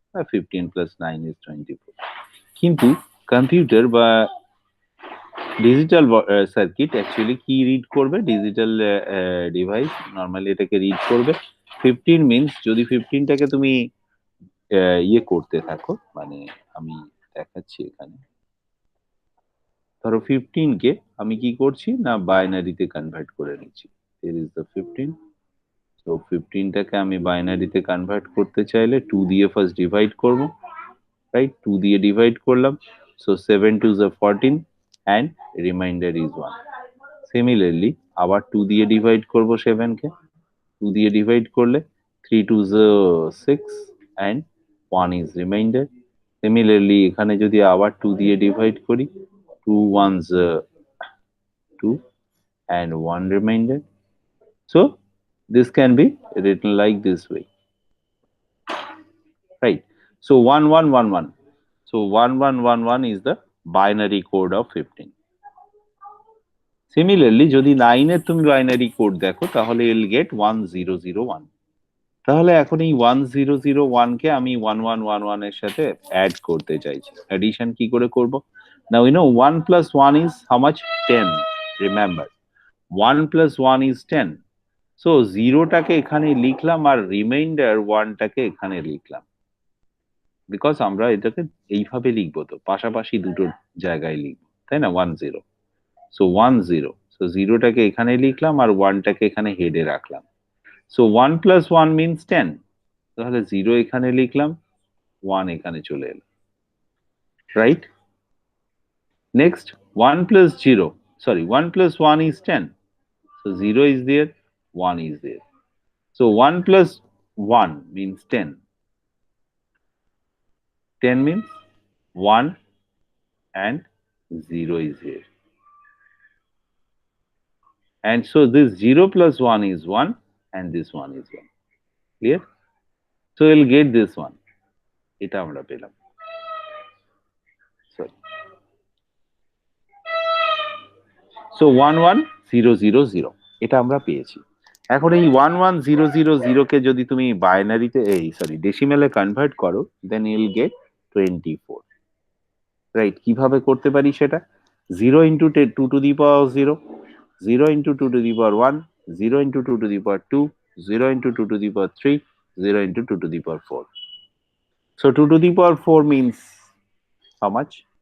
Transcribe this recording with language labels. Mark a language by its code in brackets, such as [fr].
[bn] 15 plus 9 is 24। কিন্তু computer বা digital circuit actually কি রিড করবে, ডিজিটাল ডিভাইস নর্মালি এটাকে রিড করবে 15 মিনস, যদি 15টাকে তুমি ইয়ে করতে থাকো, মানে আমি দেখাচ্ছি এখানে, ধরো 15কে আমি কি করছি না বাইনারিতে কনভার্ট করে নিচ্ছি। [en] here is the 15, [bn] so 15টাকে আমি বাইনারিতে কনভার্ট করতে চাইলে 2 দিয়ে ফার্স্ট ডিভাইড করব, রাইট? [en] 2 [bn] দিয়ে ডিভাইড করলাম, [en] so 7 2 is 14 and remainder is 1। [bn] Similarly আবার 2 দিয়ে ডিভাইড করব 7কে, 2 দিয়ে ডিভাইড করলে [en] 3 2 is 6 and 1 is remainder। [bn] Similarly এখানে যদি আবার 2 দিয়ে ডিভাইড করি, [en] 2 1s 2 and 1 remainder। So this can be written like this way, right? So 1 1 1 1, so 1 1 1 1 is the binary code of 15। [bn] Similarly যদি 9 এর তুমি বাইনারি কোড দেখো তাহলে ইল গেট 1001। তাহলে এখন এই 1001 কে আমি 1111 এর সাথে অ্যাড করতে চাইছি। অ্যাডিশন কি করে করব? [en] Now you know 1 plus 1 is how much? 10। Remember 1 plus 1 is 10। [bn] So জিরোটাকে এখানে লিখলাম আর রিমাইন্ডার 1টাকে এখানে লিখলাম, বিকজ আমরা এটাকে এইভাবে লিখবো, তো পাশাপাশি দুটো জায়গায় লিখবো, তাই না? 1 0, সো 1 0, সো জিরোটাকে এখানে লিখলাম আর ওয়ানটাকে এখানে হেডে রাখলাম। সো 1 প্লাস 1 মিনস 10, তাহলে জিরো এখানে লিখলাম, 1 এখানে চলে এলো, right? [en] Next 1 plus 0, sorry 1 plus 1 is 10, so 0 is there, 1 is there. So 1 plus 1 means 10. 10 means 1 and 0 is here. And so this 0 plus 1 is 1 and this 1 is 1. Clear? So we'll get this one. [bn] এটা আমরা পেলাম। [en] Sorry. [bn] So 1 1 0 0 0 এটা আমরা পেয়েছি। এখন এই 1 1 0 0 0 কে যদি তুমি বাইনারিতে ডেসিমেলে কনভার্ট করো, দেন ইউ উইল গেট 24, রাইট? কিভাবে করতে পারি সেটা? [en] 0 into 2 to the power 0, 0 into 2 to the power 1, 0 into 2 to the power 2, 0 into 2 to the power 3, 0 into 2 to the power 4. So 2 to the power 4 means how much?